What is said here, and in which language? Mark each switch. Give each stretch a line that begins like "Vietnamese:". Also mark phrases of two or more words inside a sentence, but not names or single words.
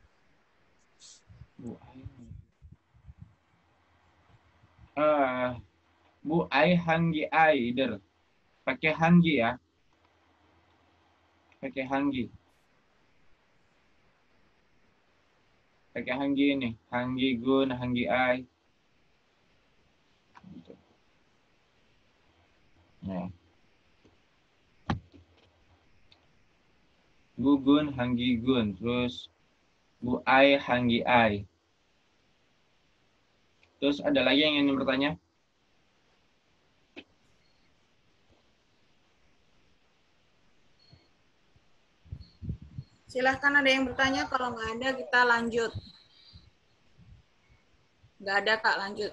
Indonesian: Bu Ai. Bu Ai Hanggi Aider. Pakai Hanggi ya. Pakai Hanggi. Pakai Hanggi ini. Hanggi Gun, Hanggi Ai. Gitu. Ya. Bu Gun, Hanggi Gun. Terus Bu Ai, Hanggi Ai. Terus ada lagi yang ingin bertanya? Silahkan ada yang bertanya, kalau nggak ada kita lanjut. Nggak ada Kak, lanjut.